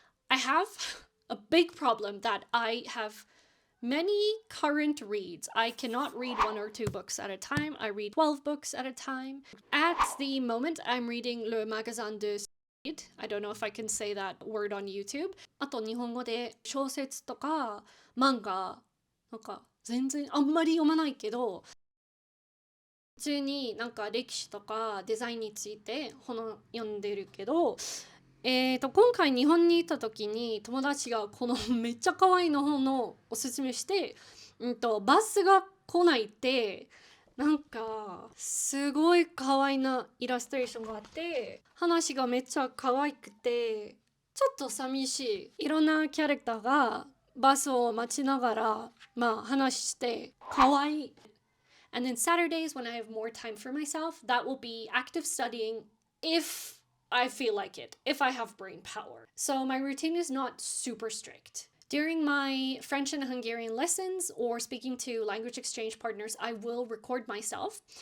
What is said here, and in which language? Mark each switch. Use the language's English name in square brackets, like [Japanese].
[English] I have a big problem that I have many current reads. I cannot read 1 or 2 books at a time. I read 12 books at a time. At the moment, I'm reading Le Magasin de I don't know if I can say that word on YouTube. [Japanese] あと日本語で小説とか漫画なんか全然あんまり読まないけど、普通になんか歴史とかデザインについて本を読んでるけど、今回日本に行った時に友達がこのめっちゃ可愛いの本をおすすめして、バスが来ないってなんかすごい可愛いなイラストレーションがあって話がめっちゃ可愛くてちょっと寂しい。いろんなキャラクターがバスを待ちながら話して可愛い。 [English] And then Saturdays when I have more time for myself, that will be active studying if I feel like it, if I have brain power. So my routine is not super strict. During my French and Hungarian lessons or speaking to language exchange partners, I will record myself.